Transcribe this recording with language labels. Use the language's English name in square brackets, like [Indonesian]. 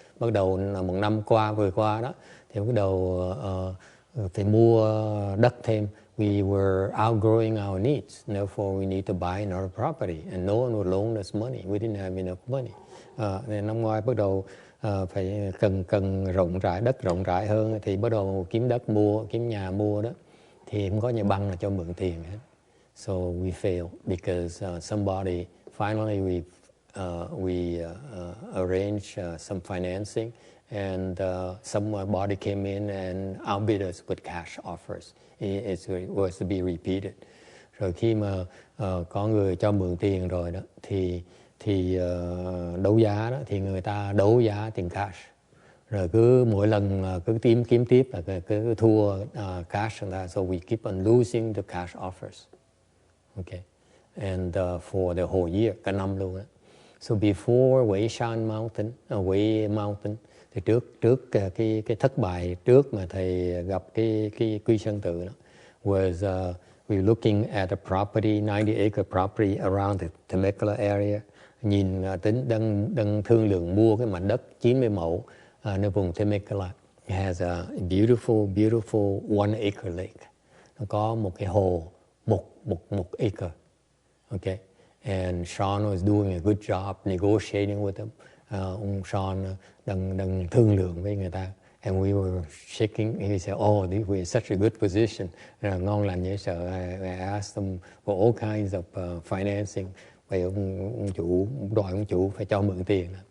[Vietnamese] Bắt đầu là một năm vừa qua đó thì bắt đầu phải mua đất thêm. [English] We were outgrowing our needs, therefore we need to buy another property, and no one would loan us money. We didn't have enough money. [Vietnamese] Nên năm ngoái bắt đầu phải cần đất rộng rãi hơn thì bắt đầu kiếm nhà mua đó, thì không có nhà băng là cho mượn tiền hết. [English] So we failed because somebody finally we arranged some financing, and somebody came in and outbid us with cash offers. It was to be repeated. [Vietnamese] Rồi khi mà có người cho mượn tiền rồi đó thì đấu giá đó thì người ta đấu giá tiền cash. Rồi cứ mỗi lần cứ kiếm tiếp là cứ thua [English] cash and that, so we keep on losing the cash offers. Okay. And for the whole year, [Vietnamese] cả năm luôn đó. [English] So before Wei Mountain [Vietnamese] thì trước cái thất bại trước mà thầy gặp cái Quy Sơn Tự đó [English] was we were looking at a property, 90-acre property around the Temecula area. [Vietnamese] Nhìn đang thương lượng mua cái mảnh đất 90 mẫu nơi vùng Temecula. [English] It has a beautiful 1-acre lake. [Vietnamese] Nó có một cái hồ một acre. Okay. [English] And Sean was doing a good job negotiating with them. [Vietnamese] Ông Sean đang thương lượng với người ta. [English] And we were shaking. He said, "Oh, we're in such a good position." [Vietnamese] Ngon lành dễ sợ. [English] I asked them for all kinds of financing. [Vietnamese] Vậy ông chủ phải cho mượn tiền.